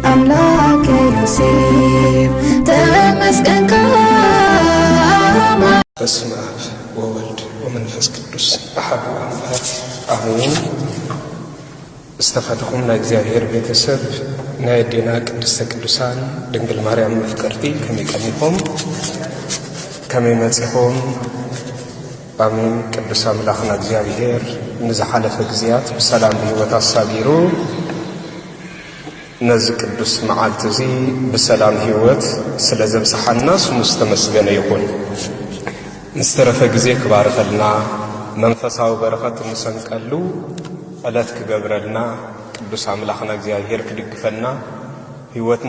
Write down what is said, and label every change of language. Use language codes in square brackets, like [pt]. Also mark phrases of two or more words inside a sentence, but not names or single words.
[am] አምላክ ዮሴፍ ተመስገን። [gez] በስመ አብ ወወልድ ወመንፈስ ቅዱስ አሐዱ አምላክ አሜን። [ti] እስተፋተኹም ናይ እግዚአብሔር ቤተሰብ ናይ ዴና ቅድስተ ቅዱሳን ድንግል ማርያም መፍቀርቲ ከመይ ቀኒኹም ከመይ መጺኹም? አሜን። ቅዱስ አምላኽና እግዚአብሔር ንዝሓለፈ ጊዜያት ብሰላም ብህይወት አሳቢሩ ነዚ ቅዱስ መዓልቲ እዚ ብሰላም ህይወት ስለ ዘብጽሓና ስሙ ዝተመስገነ ይኹን። ንዝተረፈ ጊዜ ክባርከልና መንፈሳዊ በረኸት እንሰንቀሉ ዕለት ክገብረልና ቅዱስ አምላኽና እግዚአብሔር ክድግፈና ህይወትና